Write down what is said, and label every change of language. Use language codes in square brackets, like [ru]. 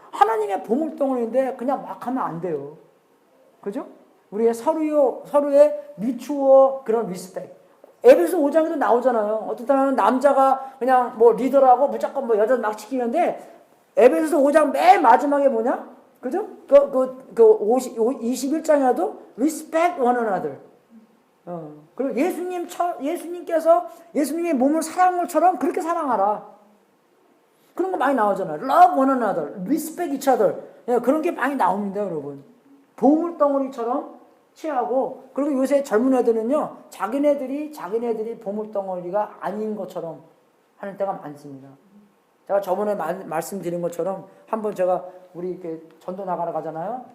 [ko] 하나님의 보물덩어리인데 그냥 막 하면 안 돼요, 그죠? 우리의 서로의 미추어 그런 리스펙. 에베소 5장에도 나오잖아요. 어떤 사람은 남자가 그냥 뭐 리더라고 무조건 뭐 여자 막 시키는데 에베소 5장 맨 마지막에 뭐냐? 그죠? 21장에도 [en] respect one another. [ko] 그리고 예수님께서 예수님의 몸을 사랑한 것처럼 그렇게 사랑하라. 그런 거 많이 나오잖아요. [en] Love one another, respect each other. [ko] 그런 게 많이 나옵니다, 여러분. 보물덩어리처럼 취하고, 그리고 요새 젊은 애들은요, 자기네들이 보물덩어리가 아닌 것처럼 하는 때가 많습니다. 제가 저번에 말씀드린 것처럼 한번 제가 우리 이렇게 전도 나가러 가잖아요.